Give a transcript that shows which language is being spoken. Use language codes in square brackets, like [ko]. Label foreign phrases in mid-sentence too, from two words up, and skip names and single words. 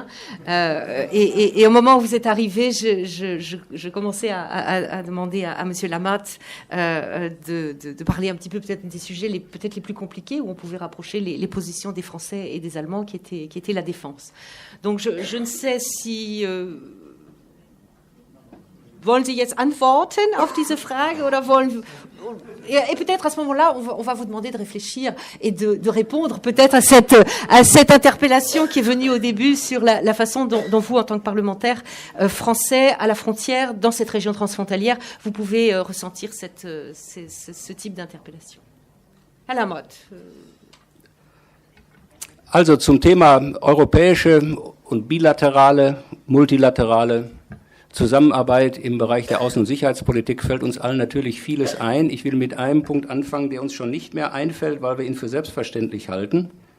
[fr] Et au moment où vous êtes arrivé, je commençais à demander à Monsieur Lamotte de parler un petit peu peut-être des sujets peut-être les plus compliqués, où on pouvait rapprocher les positions des Français et des Allemands, qui étaient la défense. Donc je ne sais si... [de] Wollen Sie jetzt antworten auf diese Frage oder [fr] et peut-être à ce moment-là, on va vous demander de réfléchir et de répondre peut-être à cette interpellation qui est venue au début sur la façon dont vous, en tant que parlementaire français à la frontière, dans cette région transfrontalière, vous pouvez ressentir ce type d'interpellation. [de] Herr Lamotte. Also zum Thema europäische und bilaterale, multilaterale Zusammenarbeit im Bereich der Außen- und Sicherheitspolitik fällt uns allen natürlich vieles ein. Ich will mit einem Punkt anfangen, der uns schon nicht mehr einfällt, weil wir ihn für selbstverständlich halten.